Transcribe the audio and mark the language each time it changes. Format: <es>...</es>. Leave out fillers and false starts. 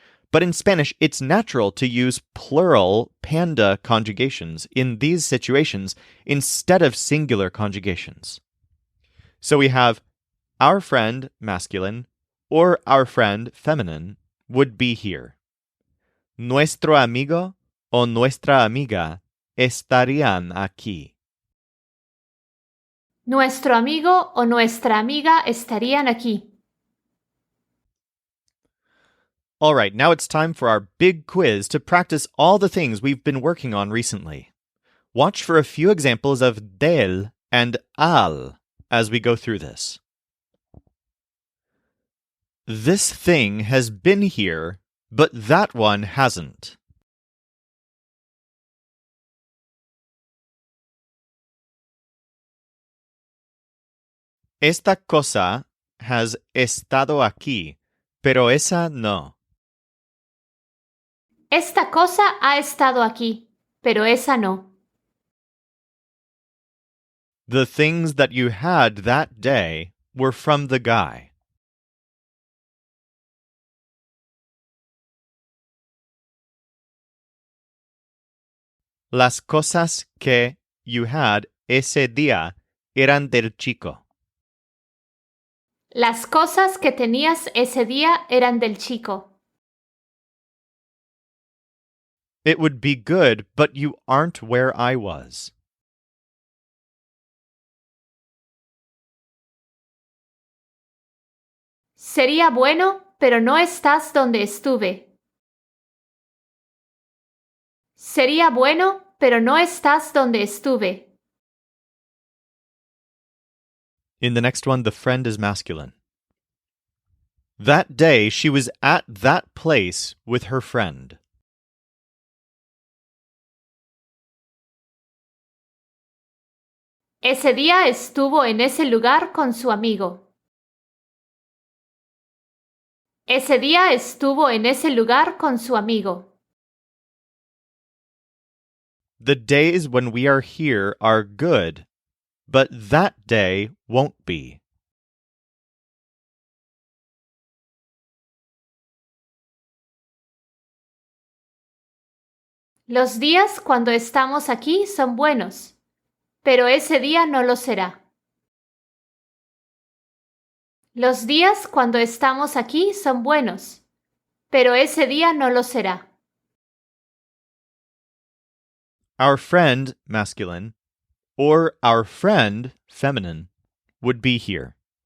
<en>But in Spanish, it's natural to use plural panda conjugations in these situations instead of singular conjugations. So we have our friend, masculine, or our friend, feminine, would be here.</en> <es>Nuestro amigo o nuestra amiga estarían aquí. Nuestro amigo o nuestra amiga estarían aquí.</es> <en>All right, now it's time for our big quiz to practice all the things we've been working on recently. Watch for a few examples of del and al as we go through this. This thing has been here, but that one hasn't.</en> <es>Esta cosa has estado aquí, pero esa no. Esta cosa ha estado aquí, pero esa no.</es> <en>The things that you had that day were from the guy.</en> <es>Las cosas que</es> <en>you had</en> <es>ese día eran del chico. Las cosas que tenías ese día eran del chico.</es> <en>It would be good, but you aren't where I was.</en> <es>Sería bueno, pero no estás donde estuve. Sería bueno, pero no estás donde estuve.</es> <en>In the next one, the friend is masculine. That day, she was at that place with her friend.</en> <es>Ese día estuvo en ese lugar con su amigo. Ese día estuvo en ese lugar con su amigo.</es> <en>The days when we are here are good, but that day won't be.</en> <es>Los días cuando estamos aquí son buenos, pero ese día no lo será. Los días cuando estamos aquí son buenos, pero ese día no lo será.</es> <en>Our friend, masculine, or our friend, feminine, would be here.</en>